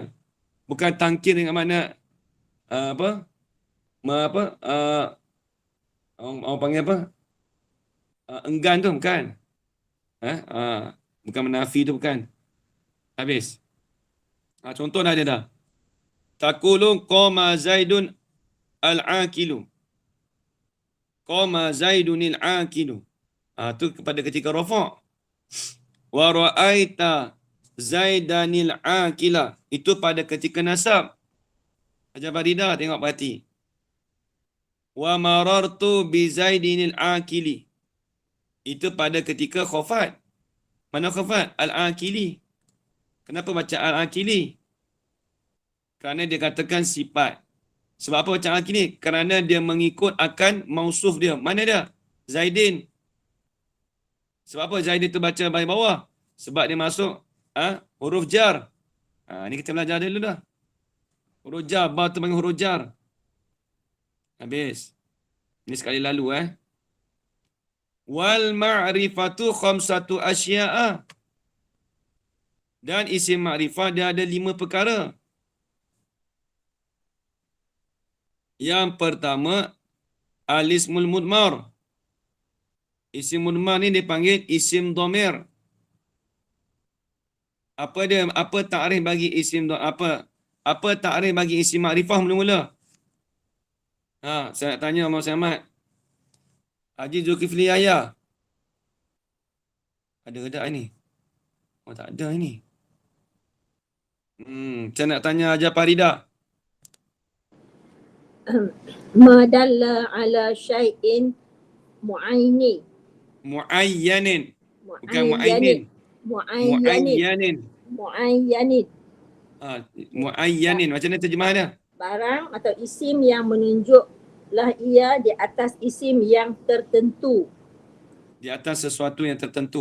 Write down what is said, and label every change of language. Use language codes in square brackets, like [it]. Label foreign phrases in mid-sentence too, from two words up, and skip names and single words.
[ms] Bukan tangkir dengan mana orang panggil apa? Enggan tu bukan. Bukan menafi tu bukan. Habis. Contoh dah ada dah. [ar] تقول قام زيدٌ العاقلُ. قام زيدٌ العاقلُ. [ms] Tu kepada ketika rafa'. [ar] ورأيت زيدًا العاقلَ. [ms] Itu pada ketika nasab. Ajar Farida tengok berhati. [ar] ومررت بزيدٍ العاقلِ. [ms] Itu pada ketika khafat. Mana khafat? Al-Akili. Kenapa baca Al-Akili? Kerana dia katakan sifat. Sebab apa baca Al-Akili? Kerana dia mengikut akan mausuf dia. Mana dia? Zaidin. Sebab apa Zaidin tu baca bahagian bawah? Sebab dia masuk huruf jar. Ni kita belajar dulu dah. Huruf jar. Ba tu panggil huruf jar. Habis. Ini sekali lalu [ar] والمعرفة خمسة أشياء. [ms] Dan isim ma'rifah dia ada 5 perkara. Yang pertama, [ar] الاسم المضمر. [ms] Isim mudmar ni dipanggil isim dhamir. Apa dia? Apa takrif bagi isim apa takrif bagi isim ma'rifah mula-mula? Saya nak tanya Abang Samad. Haji Zulkifli Yahya. Ada ke tak ini? Oh, tak ada ini. Saya nak tanya Haji Farida. [ar] ما دلّ على شيءٍ معيّنٍ. [ms] Mu'ayyanin. Bukan mu'aynin. Mu'ayyanin. Mu'ayyanin. Macam mana terjemah dia? Barang atau isim yang menunjuklah ia di atas isim yang tertentu. Di atas sesuatu yang tertentu.